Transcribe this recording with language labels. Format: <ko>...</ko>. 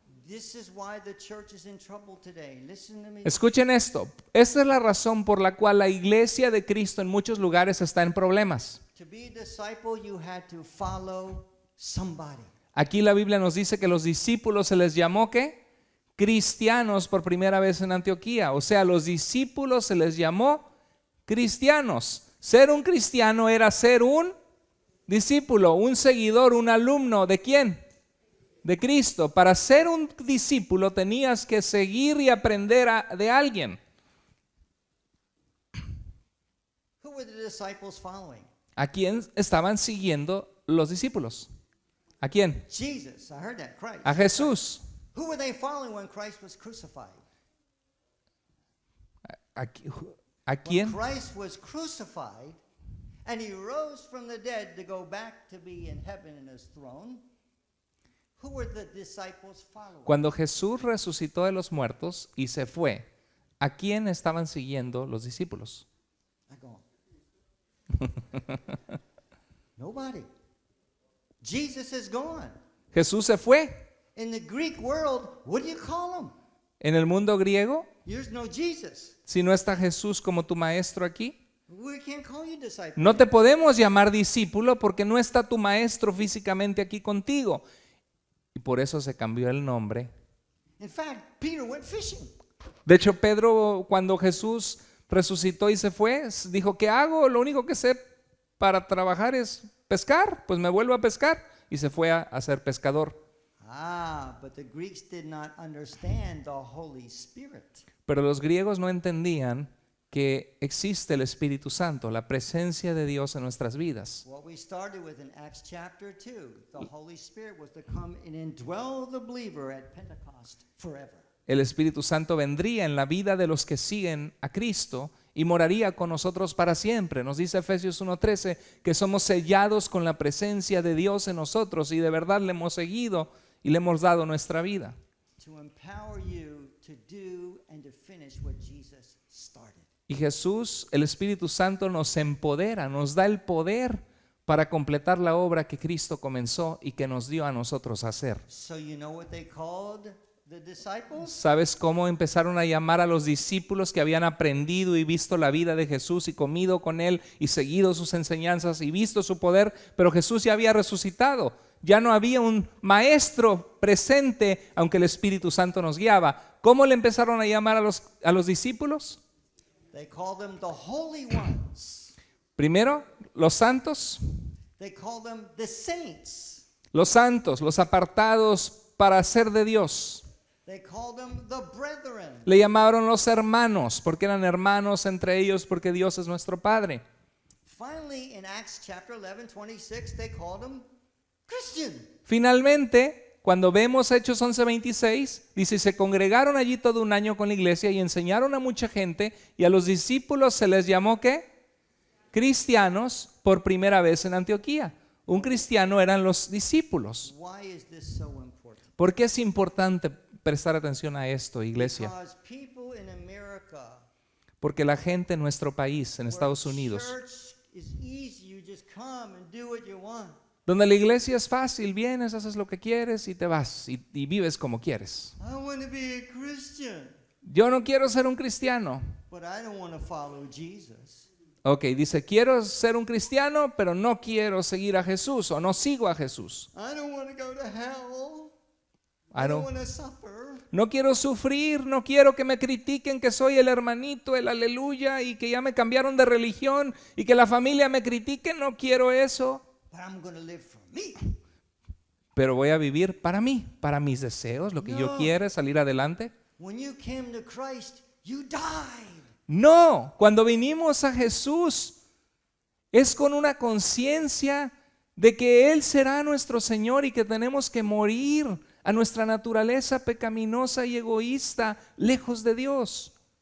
<en>This is why the church is in trouble today. Listen to me.</en> <es>Escuchen esto. Esta es la razón por la cual la iglesia de Cristo en muchos lugares está en problemas.</es> <en>To be a disciple, you had to follow somebody.</en> <es>Aquí la Biblia nos dice que los discípulos se les llamó ¿qué? Cristianos por primera vez en Antioquía. O sea, los discípulos se les llamó cristianos. Ser un cristiano era ser un discípulo, un seguidor, un alumno. ¿De quién? De Cristo. Para ser un discípulo tenías que seguir y aprender de alguien.</es> <en>Who were the disciples following?</en> <es>¿A quién estaban siguiendo los discípulos? ¿A quién?</es> <en>Jesus. I heard that. Christ.</en> <es>A Jesús.</es> <en>Who were they following when Christ was crucified?</en> <es>¿A</es> <en>When</en> <es>quién?</es> <en>Christ was crucified and he rose from the dead to go back to be in heaven in his throne, who were the disciples following?</en> <es>Cuando Jesús resucitó de los muertos y se fue, ¿a quién estaban siguiendo los discípulos?</es> <en>I go, nobody. Jesus is gone.</en> <es>Jesús se fue.</es> <en>In the Greek world, what do you call him?</en> <es>En el mundo griego,</es> <en>There's no Jesus.</en> <es>si no está Jesús como tu maestro aquí,</es> <en>We can't call you disciple.</en> <es>no te podemos llamar discípulo porque no está tu maestro físicamente aquí contigo. Y por eso se cambió el nombre.</es> <en>In fact, Peter went fishing.</en> <es>De hecho, Pedro, cuando Jesús resucitó y se fue, dijo, ¿qué hago? Lo único que sé para trabajar es pescar, pues me vuelvo a pescar. Y se fue a ser pescador.</es> <en>But the Greeks did not understand the Holy Spirit.</en> <es>Pero los griegos no entendían que existe el Espíritu Santo, la presencia de Dios en nuestras vidas.</es> <en>What we started with in Acts chapter 2, the Holy Spirit was to come and indwell the believer at Pentecost forever.</en> <es>El Espíritu Santo vendría en la vida de los que siguen a Cristo y moraría con nosotros para siempre. Nos dice Efesios 1:13 que somos sellados con la presencia de Dios en nosotros y de verdad le hemos seguido y le hemos dado nuestra vida.</es> <en>To empower you to do and to finish what Jesus started.</en> <es>Y Jesús, el Espíritu Santo, nos empodera, nos da el poder para completar la obra que Cristo comenzó y que nos dio a nosotros hacer.</es> <en>So you know what they called the disciples?</en> <es>¿Sabes cómo empezaron a llamar a los discípulos que habían aprendido y visto la vida de Jesús y comido con Él y seguido sus enseñanzas y visto su poder? Pero Jesús ya había resucitado. Ya no había un maestro presente, aunque el Espíritu Santo nos guiaba. ¿Cómo le empezaron a llamar a los discípulos?</es> <en>They called them the holy ones.</en> <es>Primero, los santos.</es> <en>They called them the saints.</en> <es>Los santos, los apartados para ser de Dios.</es> <en>They called them the brethren.</en> <es>Le llamaron los hermanos, porque eran hermanos entre ellos, porque Dios es nuestro Padre.</es> <en>Finally, in Acts chapter 11:26, they called them Christian.</en> <es>Finalmente, cuando vemos Hechos 11:26, dice, se congregaron allí todo un año con la iglesia y enseñaron a mucha gente y a los discípulos se les llamó ¿qué? Cristianos por primera vez en Antioquía. Un cristiano eran los discípulos.</es> <en>Why is this so important?</en> <es>¿Por qué es importante prestar atención a esto, iglesia?</es> <en>Because people in America,</en> <es>Porque la gente en nuestro país, en Estados</es> <en>where</en> <es>Unidos,</es> <en>church is easy, you just come and do what you want.</en> <es>donde la iglesia es fácil, vienes, haces lo que quieres y te vas y vives como quieres.</es> <en>I want to be a Christian,</en> <es>Yo no quiero ser un cristiano.</es> <en>but I don't want to follow Jesus.</en> <es>Ok, dice, quiero ser un cristiano, pero no quiero seguir a Jesús o no sigo a Jesús.</es> <en>I don't want to go to hell. I I don't don't- want to suffer.</en> <es>No quiero sufrir, no quiero que me critiquen que soy el hermanito, el aleluya y que ya me cambiaron de religión y que la familia me critique, no quiero eso.</es> <en>But I'm going to live for me.</en> <es>Pero voy a vivir para mí, para mis deseos, lo que yo No. quiero es salir adelante.</es> <en>When you came to Christ, you died.</en> <es>No, cuando vinimos a Jesús es con una conciencia de que Él será nuestro Señor y que tenemos que morir a nuestra naturaleza pecaminosa y egoísta lejos de Dios.</es>